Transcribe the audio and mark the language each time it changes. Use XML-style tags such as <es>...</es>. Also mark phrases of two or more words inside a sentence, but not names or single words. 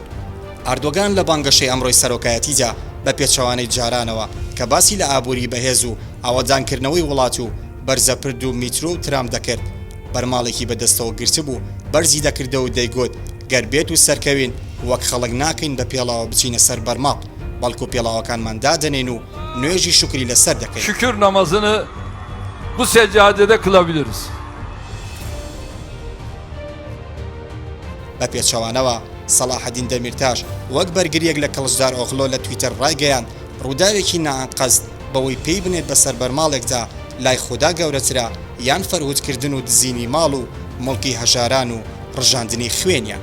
<ckb>ئەردۆگان لە بانگەشەی ئەمڕۆی سەرۆکایەتیدا بە پێچەوانەی جارانەوە کە باسی لە ئابووری بەهێز و ئاوەدانکردنەوەی وڵات و بەرزەپرد و میترۆ و ترام دەکرد. بەرماڵێکی بەدەستەوە گرتبوو بەرزی دەکردە و دەیگوت گەربێت و سەرکەوین وەک خەڵک ناکەین بە پێڵاوە بچینە سەر بەرماڵ، بەڵکو پێڵاوەکانمان دادەنێن و نوێژی شکری لەسەر دەکەین.</ckb> <tr>Şükür namazını bu seccadede kılabiliriz.</tr> <ckb>بە پێچەوانەوە سەلاحەدین دەمیرتاش وەک بەرگریەک لە کڵژداروغلۆ لە تویتەر ڕایگەیاند ڕووداوێکی نائانقەز بەوەی پێی بنێت بەسەر بەرماڵێکدا لای خوددا گەورەترا یان فەرهودکردن و دزینی ماڵ و مڵکی هەژاران و ڕژاندنی خوێنیان.</ckb>